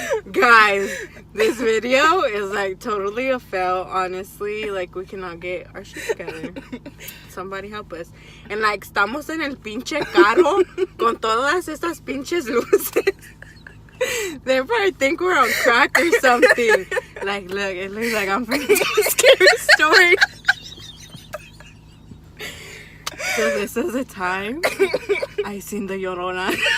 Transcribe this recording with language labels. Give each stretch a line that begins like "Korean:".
English: Guys, this video is like totally a fail, honestly. Like, we cannot get our shit together. Somebody help us. And like,
Spanish: estamos en el pinche carro con todas estas pinches luces.
English: They probably think we're on crack or something. Like, look, it looks like I'm freaking a scary story. So this is the time I seen the Llorona.